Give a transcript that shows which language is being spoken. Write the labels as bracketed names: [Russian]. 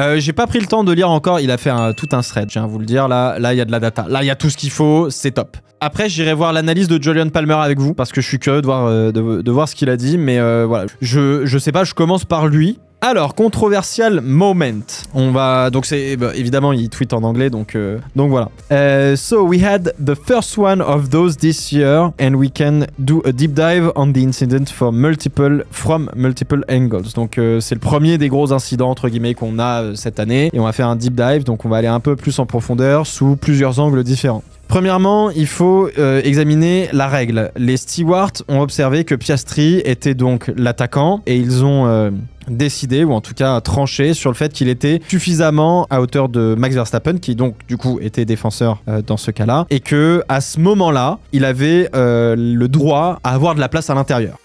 [French] J'ai pas pris le temps de lire encore, il a fait tout un thread, je viens vous le dire, là il y a de la data, là il y a tout ce qu'il faut, c'est top. Après, j'irai voir l'analyse de Jolyon Palmer avec vous, parce que je suis curieux de voir ce qu'il a dit, mais voilà. Je sais pas, je commence par lui. Alors, [English] controversial moment. [French] On va donc c'est évidemment il tweet en anglais, donc voilà. [English] So we had the first one of those this year, and we can do a deep dive on the incident from multiple angles. [French] Donc c'est le premier des gros incidents entre guillemets qu'on a cette année, et on va faire un deep dive. Donc on va aller un peu plus en profondeur sous plusieurs angles différents. Premièrement, il faut examiner la règle. Les stewards ont observé que Piastri était donc l'attaquant, et ils ont décidé, ou en tout cas tranché, sur le fait qu'il était suffisamment à hauteur de Max Verstappen, qui donc du coup était défenseur dans ce cas-là, et que à ce moment-là, il avait le droit à avoir de la place à l'intérieur.